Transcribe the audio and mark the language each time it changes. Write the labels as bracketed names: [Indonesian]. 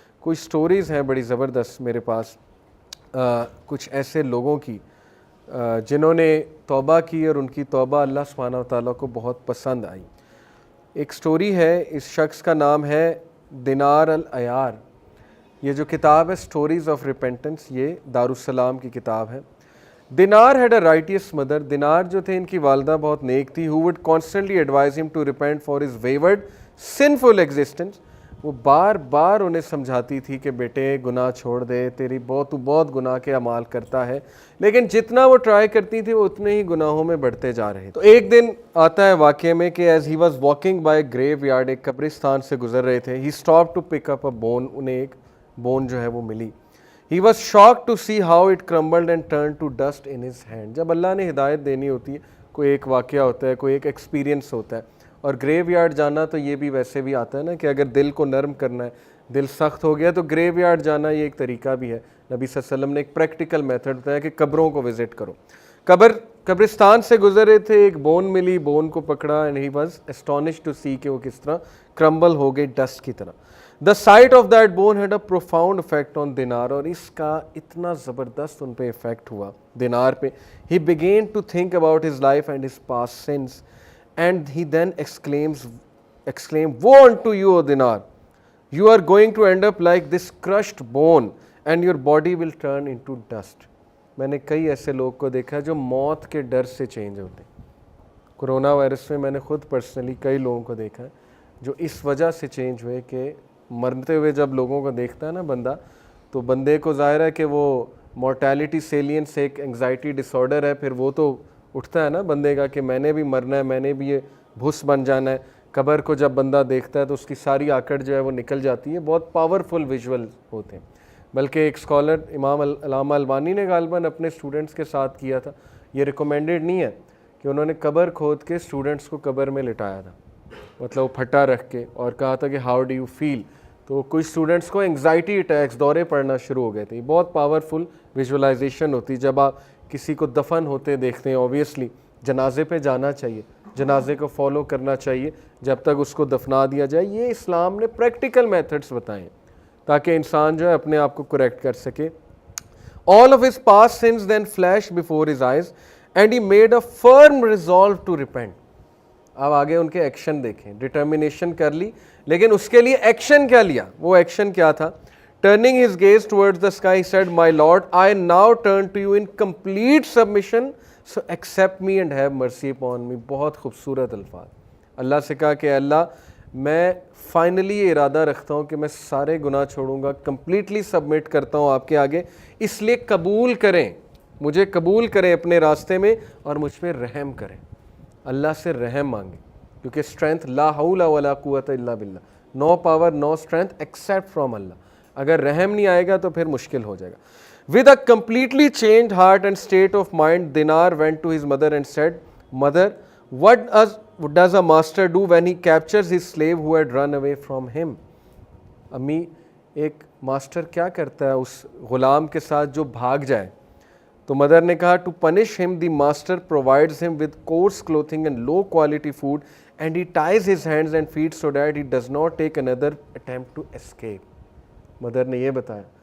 [Urdu] کچھ سٹوریز ہیں بڑی زبردست میرے پاس کچھ ایسے لوگوں کی جنہوں نے توبہ کی اور ان کی توبہ اللہ سبحانہ و تعالیٰ کو بہت پسند آئی. ایک سٹوری ہے, اس شخص کا نام ہے دینار العیار. یہ جو کتاب ہے سٹوریز آف ریپینٹنس, یہ دارالسلام کی کتاب ہے. دینار [English] Had a righteous mother. [Urdu] دینار جو تھے ان کی والدہ بہت نیک تھی. [English] who would constantly advise him to repent for his wayward sinful existence. [Urdu] وہ بار بار انہیں سمجھاتی تھی کہ بیٹے گناہ چھوڑ دے, تو بہت گناہ کے اعمال کرتا ہے. لیکن جتنا وہ ٹرائی کرتی تھی وہ اتنے ہی گناہوں میں بڑھتے جا رہے. تو ایک دن آتا ہے واقعے میں کہ [English] as he was walking by graveyard, [Urdu] ایک قبرستان سے گزر رہے تھے. [English] He stop to pick up a bone. [Urdu] انہیں ایک بون جو ہے وہ ملی. [English] He was shocked to see how it crumbled and turned to dust in his hand. [Urdu] جب اللہ نے ہدایت دینی ہوتی ہے, کوئی ایک واقعہ ہوتا ہے, کوئی ایک ایکسپیرینس ہوتا ہے, اور گریو یارڈ جانا تو یہ بھی ویسے بھی آتا ہے نا کہ اگر دل کو نرم کرنا ہے, دل سخت ہو گیا تو گریو یارڈ جانا یہ ایک طریقہ بھی ہے. نبی صلی اللہ علیہ وسلم نے ایک پریکٹیکل میتھڈ بتایا کہ قبروں کو وزٹ کرو. قبرستان سے گزر رہے تھے, ایک بون ملی, بون کو پکڑا, [English] and he was astonished to see [Urdu] کہ وہ کس طرح کرمبل ہو گئی ڈسٹ کی طرح. [English] The sight of that bone had a profound effect on Dinar, [Urdu] اور اس کا اتنا زبردست ان پہ افیکٹ ہوا دینار پہ. [English] He began to think about his life and his past sins, and he then exclaimed, woe unto you, O Dinar, you are going to end up like this crushed bone and your body will turn into dust. [Urdu] میں نے کئی ایسے لوگ کو دیکھا جو موت کے ڈر سے چینج ہوتے ہیں. کرونا وائرس میں نے خود پرسنلی کئی لوگوں کو دیکھا ہے جو اس وجہ سے چینج ہوئے کہ مرتے ہوئے جب لوگوں کو دیکھتا ہے نا بندہ, تو بندے کو ظاہر ہے کہ وہ مورٹیلٹی سیلینس ایک انگزائٹی ڈس آرڈر ہے, پھر وہ تو اٹھتا ہے نا بندے کا کہ میں نے بھی مرنا ہے, میں نے بھی یہ بھس بن جانا ہے. قبر کو جب بندہ دیکھتا ہے تو اس کی ساری آکڑ جو ہے وہ نکل جاتی ہے. بہت پاورفل ویژول ہوتے ہیں. بلکہ ایک اسکالر امام علامہ البانی نے غالباً اپنے اسٹوڈنٹس کے ساتھ کیا تھا. یہ ریکمینڈڈ نہیں ہے کہ انہوں نے قبر کھود کے اسٹوڈنٹس کو قبر میں لٹایا تھا, مطلب وہ پھٹا رکھ کے, اور کہا تھا کہ [English] How do you feel. [Urdu] تو کچھ اسٹوڈنٹس کو انگزائٹی اٹیکس, دورے پڑنا شروع ہو گئے تھے. بہت پاورفل ویژولائزیشن ہوتی ہے جب آپ کسی کو دفن ہوتے دیکھتے ہیں. اوبیسلی جنازے پہ جانا چاہیے, جنازے کو فالو کرنا چاہیے جب تک اس کو دفنا دیا جائے. یہ اسلام نے پریکٹیکل میتھڈس بتائے ہیں تاکہ انسان جو ہے اپنے آپ کو کریکٹ کر سکے. [English] All of his past sins then flashed before his eyes and he made a firm resolve to repent. [Urdu] اب آگے ان کے ایکشن دیکھیں. ڈٹرمینیشن کر لی, لیکن اس کے لیے ایکشن کیا لیا. وہ ایکشن کیا تھا؟ [English] Turning his gaze towards the sky, he said, My Lord, I now turn to you in complete submission, so accept me and have mercy upon me. [Urdu] بہت خوبصورت الفاظ. اللہ سے کہا کہ اللہ میں فائنلی یہ ارادہ رکھتا ہوں کہ میں سارے گناہ چھوڑوں گا, کمپلیٹلی سبمٹ کرتا ہوں آپ کے آگے, اس لیے قبول کریں, مجھے قبول کریں اپنے راستے میں اور مجھ پہ رحم کریں. اللہ سے رحم مانگیں, کیونکہ اسٹرینتھ [Arabic] لا حول ولا قوت الا باللہ, [English] No power no strength except from اللہ. [Urdu] اگر رحم نہیں آئے گا تو پھر مشکل ہو جائے گا. [English] With a completely changed heart and state of mind, Dinar went to his mother and said, Mother, what does a master do when he captures his slave who had run away from him? [Urdu] امی, ایک master کیا کرتا ہے اس غلام کے ساتھ جو بھاگ جائے؟ تو مدر نے کہا, [English] To punish him the master provides him with coarse clothing and low quality food and he ties his hands and feet so that he does not take under attempt to escape. [Urdu] Mother نے یہ بتایا.